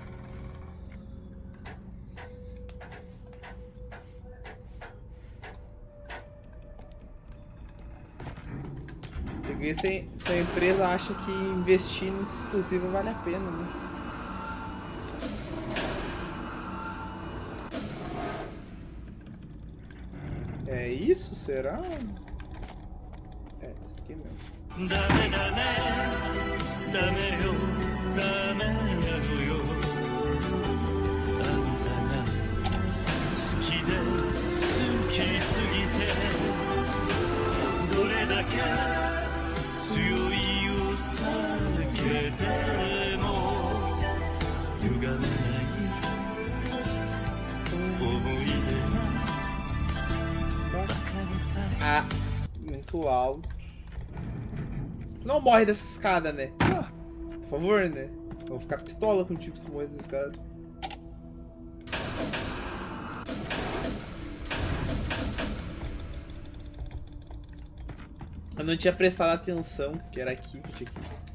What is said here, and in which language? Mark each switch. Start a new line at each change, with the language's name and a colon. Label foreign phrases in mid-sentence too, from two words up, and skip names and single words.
Portuguese: Tem que ver se a empresa acha que investir no exclusivo vale a pena, né? É isso? Será? É, isso aqui mesmo.
Japanese: ダメだねダメよダメなのよあんたが好きで好きすぎてどれだけ強いを避けても歪めない思い出が
Portuguese: Ah, muito alto. Tu não morre dessa escada, né? Ah, por favor, né? Eu vou ficar pistola contigo se tu morrer dessa escada. Eu não tinha prestado atenção, que era aqui que tinha que ir.